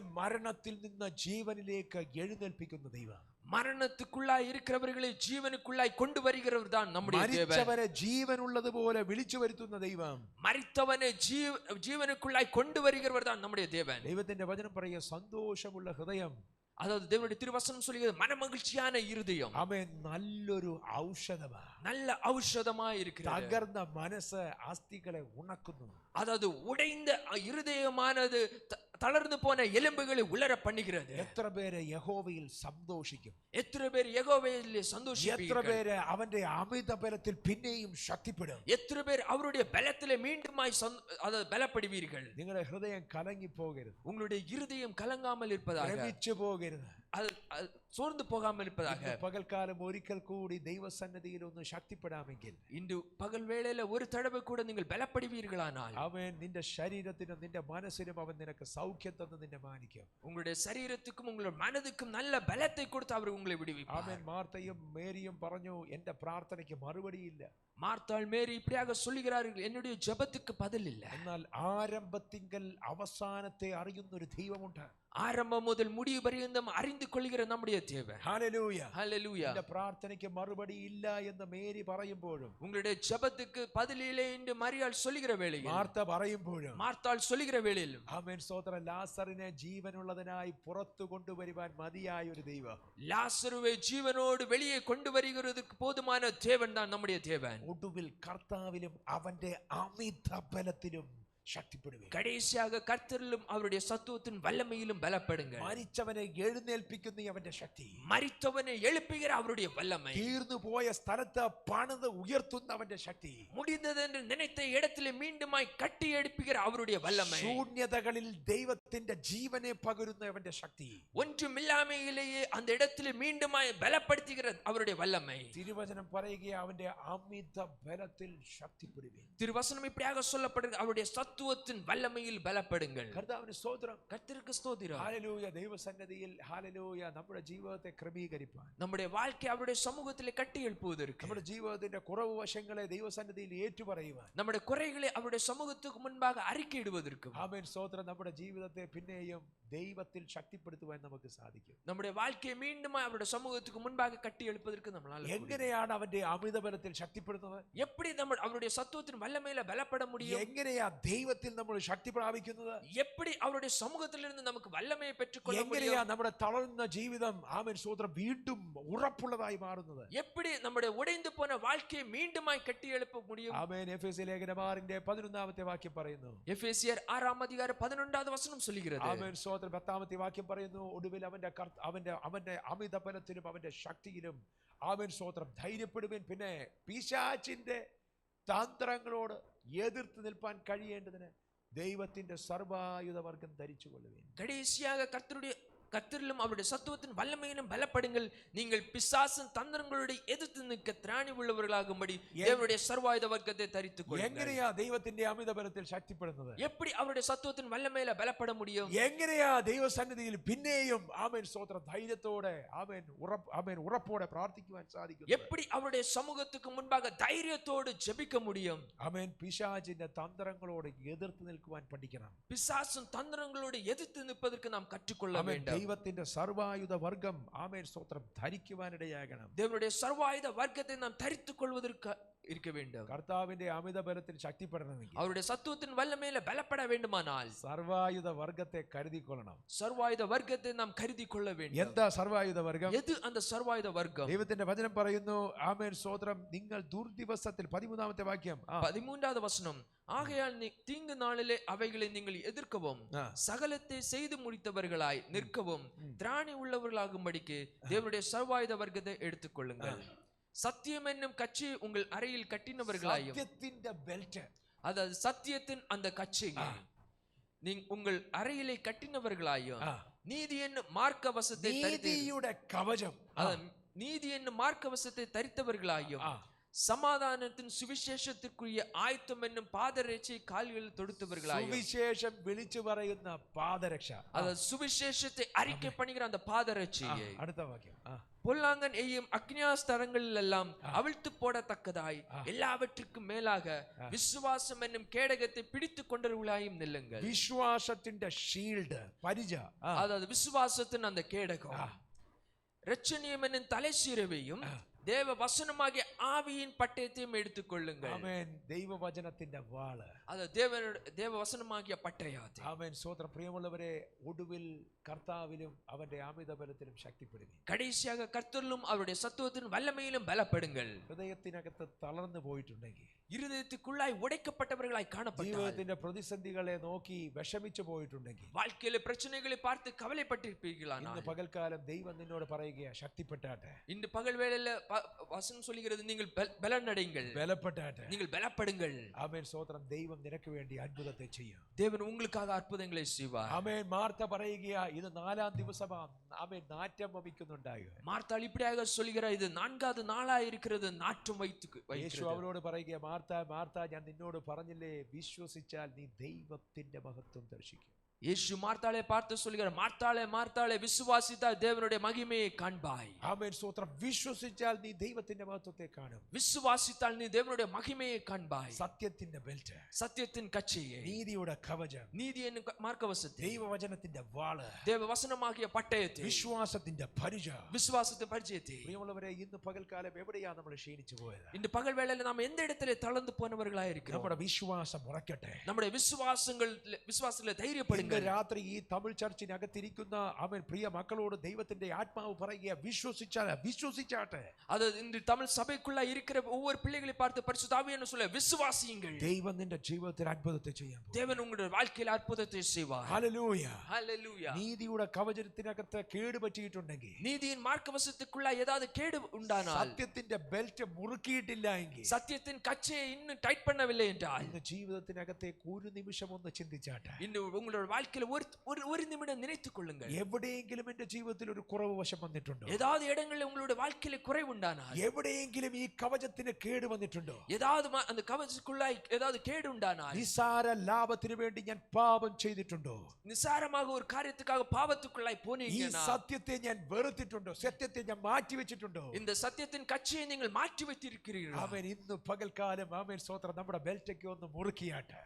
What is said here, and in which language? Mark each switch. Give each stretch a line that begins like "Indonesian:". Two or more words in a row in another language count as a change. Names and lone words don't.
Malayalam: മരണത്തിൽ നിന്ന് ജീവനിലേക്ക് എഴുന്നേൽപ്പിക്കുന്ന ദൈവം.
Tamil: மரணத்துக்குள்ளாய் இருக்கிறவர்களை ஜீவனுக்குள்ளாய் கொண்டு வருகிறவர் தான் நம்முடைய தேவன்.
Malayalam: മരിച്ചവരെ ജീവനുള്ളതുപോലെ വിളിച്ചു വരുത്തുന്ന ദൈവം.
Tamil: மரித்தவனை ஜீவனுக்குள்ளாய் கொண்டு வருகிறவர் தான் நம்முடைய தேவன்.
Malayalam: ദൈവത്തിന്റെ വചനം പറയുക, സന്തോഷമുള്ള ഹൃദയം,
Tamil: அதாவது தேவனுடைய திருவசனம் சொல்லுகிறது மனமகிழ்ச்சியான இருதயம்
Malayalam: ആമേൻ, നല്ലൊരു ഔഷധമാണ്.
Tamil: நல்ல ஔஷதமா இருக்கிறது.
Malayalam: തകർന്ന മനസ്സ് അസ്ഥികളെ ഉണക്കുന്നു.
Tamil: அதாவது உடைந்த இருதயமானது தளர்ந்து போன எலும்புகளை உலர பண்ணுகிறது.
Malayalam: എത്ര പേര് യഹോവയിൽ സന്തോഷിക്കും?
Tamil: எத்தனை பேர் யெகோவாவில்
Malayalam: എത്ര
Tamil: சந்தோஷிப்பீர்கள்?
Malayalam: പേര് അവന്റെ അമിത ബലത്തിൽ പിന്നെയും ശക്തിപ്പെടും?
Tamil: எத்தனை பேர் அவருடைய பலத்திலே மீண்டுமாய் அதாவது பலப்படுவீர்கள்?
Malayalam: നിങ്ങളുടെ ഹൃദയം കലങ്ങി പോകരുത്,
Tamil: உங்களுடைய இருதயம் கலங்காமல் இருப்பதாக,
Malayalam: ഭ്രമിച്ചു പോകരുത്.
Tamil: அது சோர்ந்து போகாமல் இருப்பதாக.
Malayalam: ഇന്ന് പകൽക്കാലം ഒരിക്കൽ കൂടി ദൈവസന്നിധിയിൽ ഒന്ന് ശക്തിപ്പെടാമെങ്കിൽ,
Tamil: இன்று பகல் வேளையில ஒரு தடவை கூட நீங்கள் பலப்படுவீர்களானால்,
Malayalam: അവൻ നിന്റെ ശരീരത്തിനും നിന്റെ മനസ്സിനും അവൻ നിനക്ക് സൗഖ്യം തന്ന് നിന്നെ മാനിക്കും.
Tamil: உங்களுடைய சரீரத்துக்கும் உங்களுடைய மனதுக்கும் நல்ல பலத்தை கொடுத்து அவர் உங்களை விடுவிப்பார்.
Malayalam: അവൻ മാർത്തയും മേരിയും പറഞ്ഞു, എന്റെ പ്രാർത്ഥനയ്ക്ക് മറുപടിയില്ല.
Tamil: மார்த்தாள் மேரி இப்படியாக சொல்லுகிறார்கள், என்னுடைய ஜெபத்துக்கு பதில் இல்ல.
Malayalam: എന്നാൽ ആരംഭത്തിങ്കൽ അവസാനത്തെ അറിയുന്ന ഒരു ദൈവമുണ്ട്.
Tamil: ஆரம்பம் முதல் முடிவு பரியந்தம் அறிந்து கொள்கிற நம்முடைய தேவன்.
Malayalam: ഹല്ലേലൂയ.
Tamil: ஹல்லேலூயா.
Malayalam: എന്റെ പ്രാർത്ഥനയ്ക്ക് മറുപടി ഇല്ല എന്ന് മേരി പറയുമ്പോഴും,
Tamil: உங்களுடைய ஜெபத்துக்கு பதில் இல்லை என்று மரியாள் சொல்லுகிற வேளையில்,
Malayalam: മാർത്ത പറയുമ്പോഴും,
Tamil: மார்த்தாள் சொல்லுகிற வேளையிலும்,
Malayalam: ആമേൻ സ്തോത്രം, ലാസറിനെ ജീവനുള്ളതിനായി പുറത്തു കൊണ്ടുവരുവാൻ മതിയായ ഒരു ദൈവം,
Tamil: லாசருவை ஜீவனோடு வெளியே கொண்டு வருகிறதுக்கு போதுமான தேவன் தான் நம்முடைய தேவன்.
Malayalam: ഒടുവിൽ കർത്താവിലും അവന്റെ അമിത ബലത്തിലും ശക്തിപ്പെടുവേ.
Tamil: கடைசியாக கர்த்தரிலும் அவருடைய சத்துவத்தின் வல்லமையிலும் பலப்படுங்கள்.
Malayalam: മരിച്ചവനെ എഴുന്നേൽപ്പിക്കുന്ന അവന്റെ ശക്തി,
Tamil: மரித்தவனை எழுப்புகிற அவருடைய வல்லமை,
Malayalam: തീർന്നു പോയ സ്ഥലത്ത് പണിത് ഉയർത്തുന്ന അവന്റെ ശക്തി,
Tamil: முடிந்தது என்று நினைத்த இடத்திலே மீண்டுமாய் கட்டி எழுப்புகிற அவருடைய வல்லமை,
Malayalam: ശൂന്യതകളിൽ ദൈവത്തിന്റെ ജീവനെ പകരുന്ന അവന്റെ ശക്തി,
Tamil: ஒன்றுமில்லாமையிலேயே அந்த இடத்திலே மீண்டுமாய் பலப்படுத்துகிற அவருடைய வல்லமை.
Malayalam: തിരുവചനം പറയുക, അവന്റെ അമിത ബലത്തിൽ ശക്തിപ്പെടുവേ.
Tamil: திருவசனம் இப்படியாக சொல்லப்படுகிறது, அவருடைய சத்துவத்தின் வல்லமையில் பலப்படுங்கள்.
Malayalam: കർത്താവിന് സ്തോത്രം.
Tamil: கர்த்தருக்கு ஸ்தோத்திரம்.
Malayalam: ഹല്ലേലൂയ. ദൈവസന്നിധിയിൽ ഹല്ലേലൂയ നമ്മുടെ ജീവിതത്തെ ക്രമീകരിപ്പാൻ,
Tamil: நம்முடைய வாழ்க்கை அவருடைய சமூகத்திலே கட்டி எழுப்புவதற்கு,
Malayalam: നമ്മുടെ ജീവിതത്തിന്റെ കുറവ് വശങ്ങളെ ദൈവസന്നിധിയിൽ ഏറ്റുപറയുവാൻ,
Tamil: நம்முடைய குறைகளை அவருடைய சமூகத்துக்கு முன்பாக அறிக்கையிடுவதற்கு,
Malayalam: ആമേൻ സ്തോത്രം, നമ്മുടെ ജീവിതത്തെ പിന്നെയും ദൈവത്തിൽ ശക്തിപ്പെടുത്തുവാൻ നമുക്ക് സാധിക്കും.
Tamil: நம்முடைய வாழ்க்கையை மீண்டும் அவருடைய சமூகத்துக்கு முன்பாக கட்டி எழுப்பதற்கு நம்மளால முடியும்.
Malayalam: എങ്ങനെയാണ് അവന്റെ അമിത ബലത്തിൽ ശക്തിപ്പെടുത്തുന്നത്?
Tamil: எப்படி நம்ம அவருடைய சத்துவத்தின் வல்லமையில பலப்பட முடியும்?
Malayalam: എങ്ങനെയാ ദൈവത്തിൽ നമ്മൾ ശക്തി പ്രാപിക്കുന്നത്?
Tamil: எப்படி அவருடைய சமூகத்திலிருந்து நமக்கு வல்லமையை பெற்றுக்கொள்ள
Malayalam: എങ്ങനെയാ
Tamil: முடியும்?
Malayalam: നമ്മുടെ തളർന്ന ജീവിതം ആമേൻ സ്തോത്രം വീണ്ടും ഉറപ്പുള്ളതായി മാറുന്നത്?
Tamil: எப்படி நம்முடைய உடைந்து போன வாழ்க்கையை மீண்டுமாய் கட்டி எழுப்ப முடியும்?
Malayalam: ആമേൻ. എഫേസ്യ ലേഖനം 6-ന്റെ 11-ാമത്തെ വാക്യം പറയുന്നു.
Tamil: எபேசியர்
Malayalam: 6-ാം വചനം
Tamil: சொல்லுகிறது.
Malayalam: ആമേൻ സ്തോത്രം. 10-ാമത്തെ വാക്യം പറയുന്നു, ഒടുവിൽ അവന്റെ അമിത ബലത്തിലും അവന്റെ ശക്തിയിലും ആമേൻ സ്തോത്രം ധൈര്യപ്പെടുവേൻ. പിന്നെ പിശാചിന്റെ തന്ത്രങ്ങളോട് എതിർത്ത് നിൽപ്പാൻ കഴിയേണ്ടതിന് ദൈവത്തിന്റെ സർവായുധവർഗം ധരിച്ചുകൊള്ളുവേൻ.
Tamil: கடைசியாக கர்த்தரிலும் அவருடைய சத்துவத்தின் வல்லமையிலும் பலப்படுங்கள். நீங்கள் பிசாசின் தந்திரங்களோடு எதிர்த்து நிற்க திராணி உள்ளவர்களாகும்படி தேவனுடைய சர்வாயுத வர்க்கத்தை தரித்துக் கொள்ளுங்கள்.
Malayalam: എങ്ങനെയാ ദൈവത്തിന്റെ അമിത ബലത്തിൽ ശക്തിപ്പെടുന്നത്?
Tamil: எப்படி அவருடைய சத்துவத்தின் வல்லமையில பலப்பட முடியும்?
Malayalam: എങ്ങനെയാ ദൈവസന്നിധിയിൽ പിന്നെയും ആമേൻ സ്തോത്രം ധൈര്യത്തോടെ ആമേൻ ഉറപ്പോടെ പ്രാർത്ഥിക്കുവാൻ സാധിക്കും?
Tamil: எப்படி அவருடைய சமூகத்துக்கு முன்பாக தைரியத்தோடு ஜெபிக்க முடியும்?
Malayalam: ആമേൻ. പിശാചിന്റെ തന്ത്രങ്ങളോട് എതിർത്ത് നിൽക്കുവാൻ പഠിക്കണം.
Tamil: பிசாசின் தந்திரங்களோடு எதிர்த்து நிற்பதற்கு நாம் கற்றுக்கொள்ள வேண்டும்.
Malayalam: ദൈവത്തിന്റെ സർവായുധ വർഗം ആമേൻ സ്തോത്രം ധരിക്കുവാനിടയാകണം.
Tamil: தேவனுடைய சர்வாயுத வர்க்கத்தை நாம் தரித்துக் கொள்வதற்கு இருக்க வேண்டும்.
Malayalam: കർത്താവിന്റെ അമിത ബലത്തിൽ ശക്തിപ്പെടണമെങ്കിൽ,
Tamil: அவருடைய சத்துவத்தின் வல்லமையில பலப்பட வேண்டுமானால்
Malayalam: സർവായുധ വർഗത്തെ കരുതിക്കൊള്ളണം.
Tamil: சர்வாயுத வர்க்கத்தை நாம் கருதி கொள்ள வேண்டும்.
Malayalam: എന്താ സർവായുധ വർഗം?
Tamil: எது அந்த சர்வாயுத வர்க்கம்?
Malayalam: ദൈവത്തിന്റെ വചനം പറയുന്നു, ആമേൻ സ്തോത്രം, നിങ്ങൾ ദുർദിവസത്തിൽ 13-ാമത്തെ വാക്യം
Tamil: 13வது வசனம், ஆகையால் தீங்கு நாளிலே அவைகளை நீங்கள் எதிர்க்கவும் சகலத்தை செய்து முடித்தவர்களாய் நிற்கவும் திராணி உள்ளவர்களாகும்படிக்கு தேவனுடைய சர்வாயுத வர்க்கத்தை எடுத்துக்கொள்ளுங்கள். சத்தியம் என்னும் கட்சியை உங்கள் அறையில் கட்டினவர்களாயும்,
Malayalam: സത്യത്തിന്റെ ബെൽറ്റ്,
Tamil: அதாவது சத்தியத்தின் அந்த கட்சியை உங்கள் அறையிலே கட்டினவர்களாயும், நீதி என்னும் மார்க்க வசத்தை
Malayalam: നീതിയുടെ കവചം,
Tamil: நீதி என்னும் மார்க்க வசத்தை தரித்தவர்களாயும், சமாதானத்தின் சுவிசேஷத்திற்குரிய ஆயத்தம் என்னும் பாதரட்சை கால்களில் தொடுத்தவர்களாயும்,
Malayalam: സുവിശേഷം വിളിച്ചു പറയുന്ന പാദരക്ഷ,
Tamil: அதாவது சுவிசேஷத்தை அறிக்கை பண்ணுகிற அந்த பாதரட்சியை,
Malayalam: അടുത്ത വാക്യം,
Tamil: பொல்லாங்கன் எய்யும் அக்னியாஸ்தரங்களில் எல்லாம் அவிழ்த்து போடத்தக்கதாய் எல்லாவற்றுக்கும் மேலாக விசுவாசம் என்னும் கேடகத்தை பிடித்துக் கொண்டவர்களாயும் நில்லுங்கள்.
Malayalam: വിശ്വാസത്തിന്റെ ഷീൽഡ്, പരിച,
Tamil: அதாவது விசுவாசத்தின் அந்த கேடகம், இரட்சணியம் என்னும் தலைசீரவையும் தேவ வசனமாகிய ஆவியின் பட்டயத்தையும் எடுத்துக்கொள்ளுங்கள்.
Malayalam: ആമേൻ. ദൈവവചനത്തിന്റെ വാള്,
Tamil: அது தேவ வசனமாகிய பட்டயத்தை.
Malayalam: ആമേൻ. സ്തോത്രം. പ്രിയമുള്ളവരെ, ഒടുവിൽ കർത്താവിലും അവന്റെ അമിത ബലത്തിലും ശക്തിപ്പെടുക.
Tamil: கடைசியாக கர்த்தரிலும் அவருடைய சத்துவத்தின் வல்லமையிலும் பலப்படுங்கள்.
Malayalam: ഹൃദയത്തിനകത്ത് തളർന്നു പോയിട്ടുണ്ടെങ്കിൽ,
Tamil: இருதயத்துக்குள்ளாய் உடைக்கப்பட்டவர்களாய் காணப்பட்டார்கள்.
Malayalam: ജീവിതത്തിന്റെ പ്രതിസന്ധികളെ നോക്കി വിഷമിച്ചു പോയിട്ടുണ്ടെങ്കിൽ
Tamil: வாழ்க்கையில பிரச்சனைகளை பார்த்து கவலைப்பட்டிருப்பீர்களானால்
Malayalam: ഇന്ന് പകൽക്കാലം ദൈവം നിന്നോട് പറയുകയാ, ശക്തിപ്പെട്ടാട്ടെ,
Tamil: இந்த பகல் வேளையில வசனம் சொல்கிறது, நீங்கள் பலனடைங்கள்,
Malayalam: ബലപ്പെട്ടാട്ടെ.
Tamil: நீங்கள் பலப்படுங்கள்.
Malayalam: ആമേൻ, സ്തോത്രം. ദൈവം നിനക്ക് വേണ്ടി അത്ഭുതത്തെ ചെയ്യും.
Tamil: தேவன் உங்களுக்காக அற்புதங்களை செய்வார்.
Malayalam: ആമേൻ. മാർത്ത പറയുകയാ, ഇത് 4-ാം ദിവസമാ. ആമേൻ. നാറ്റം വമിക്കുന്നുണ്ടായോ?
Tamil: மார்த்தாள் இப்படியாக சொல்கிறார், இது 4வது நாளா இருக்கிறது, நாற்றம்
Malayalam: യേശു അവരോട് പറയുക, മാർത്ത മാർത്ത, ഞാൻ നിന്നോട് പറഞ്ഞില്ലേ, വിശ്വസിച്ചാൽ നീ ദൈവത്തിന്റെ മഹത്വം ദർശിക്കും.
Tamil: இயேசு மார்த்தாளை பார்த்து சொல்கிறார், மார்த்தாளே மார்த்தாளே, விசுவாசித்தால் தேவனுடைய மகிமையை காண்பாய்.
Malayalam: ആമേൻ, സ്തോത്രം. വിശ്വസിച്ചാൽ നീ ദൈവത്തിന്റെ മഹത്വത്തെ കാണും.
Tamil: விசுவாசித்தால் நீ தேவனுடைய மகிமையை காண்பாய்.
Malayalam: സത്യത്തിന്റെ ബെൽറ്റ്,
Tamil: சத்தியத்தின் கச்சையை,
Malayalam: നീതിയുടെ കവചം,
Tamil: நீதியின் மார்க்கவசத்தை,
Malayalam: ദൈവവചനത്തിന്റെ വാള്,
Tamil: தேவ வசனமாகிய பட்டயத்தை,
Malayalam: വിശ്വാസത്തിന്റെ പരിച,
Tamil: விசுவாசத்தின் பரிச்சயத்தை.
Malayalam: പ്രിയമുള്ളവരെ, ഇന്ന് പകൽക്കാലം എവിടെയാ നമ്മൾ ക്ഷീണിച്ചു പോയത്?
Tamil: இந்த பகல் வேளையில நாம் எந்த இடத்திலே தளர்ந்து போனவர்களாய் இருக்கிறோம்?
Malayalam: നമ്മുടെ വിശ്വാസം ഉറക്കട്ടെ.
Tamil: நம்முடைய விசுவாசத்திலே தைரியப்படுங்கள்.
Malayalam: ഇന്ന് രാത്രി ഈ തമിഴ് ചർച്ചിനകത്തിരിക്കുന്ന അവൻ പ്രിയ മക്കളോട് ദൈവത്തിന്റെ ആത്മാവ് പറയുക, വിശ്വസിച്ചാട്ടെ.
Tamil: அது இந்த தமிழ் சபைக்குள்ள இருக்கிற ஒவ்வொரு பிள்ளைகளை பார்த்து பரிசுத்த ஆவியானவர் சொல்ல, விசுவாசியுங்கள்.
Malayalam: ദൈവം നിന്റെ ജീവിതത്തിൽ അത്ഭുതത്തെ ചെയ്യാൻ പോകും.
Tamil: தேவன் உங்களுடைய வாழ்க்கையில் அற்புதத்தை செய்வார்.
Malayalam: ഹല്ലേലൂയ.
Tamil: ஹல்லேலூயா.
Malayalam: നീതിയുടെ കവചത്തിനകത്ത് കേട് പറ്റിയിട്ടുണ്ടെങ്കിൽ,
Tamil: நீதியின் மார்க்கவசத்துக்குள்ள ஏதாவது கேடு உண்டானால்,
Malayalam: സത്യത്തിന്റെ ബെൽറ്റ് മുറുക്കിയിട്ടില്ല എങ്കിൽ,
Tamil: சத்தியத்தின் கச்சையை இன்னும் டைட் பண்ணவில்லை என்றால்,
Malayalam: ഇന്ന് ജീവിതത്തിനകത്തേക്ക് ഒരു നിമിഷം ഒന്ന് ചിന്തിച്ചാട്ടെ.
Tamil: இன்னும் உங்களுடைய வாழ்க்கையில ஒரு நிமிடம் நினைத்துக் கொள்ளுங்கள்.
Malayalam: എവിടെയെങ്കിലും എന്റെ ജീവിതത്തിൽ ഒരു കുറവ് വശം വന്നിട്ടുണ്ടോ?
Tamil: ஏதாவது இடங்களில் உங்களுடைய வாழ்க்கையில குறைவு உண்டானால்,
Malayalam: എവിടെയെങ്കിലും ഈ കവചത്തിന് കേട് വന്നിട്ടുണ്ടോ?
Tamil: ஏதாவது அந்த கவசத்துக்குள்ளாய் ஏதாவது கேடு உண்டானால்,
Malayalam: നിസാര ലാഭത്തിന് വേണ്ടി ഞാൻ പാപം ചെയ്തിട്ടുണ്ടോ?
Tamil: நிசாரமாக ஒரு காரியத்துக்காக பாவத்துக்குள்ளாய்
Malayalam: ഈ
Tamil: போனீங்கன்னா,
Malayalam: സത്യത്തെ ഞാൻ വെറുത്തിട്ടുണ്ടോ? സത്യത്തെ ഞാൻ മാറ്റി വെച്ചിട്ടുണ്ടോ?
Tamil: இந்த சத்தியத்தின் கச்சையை நீங்கள் மாற்றி வைத்திருக்கிறீர்கள்.
Malayalam: അവൻ ഇന്ന് പകൽക്കാലം ആമേൻ സ്തോത്രം നമ്മുടെ ബെൽറ്റൊക്കെ ഒന്ന് മുറുക്കിയാട്ടെ.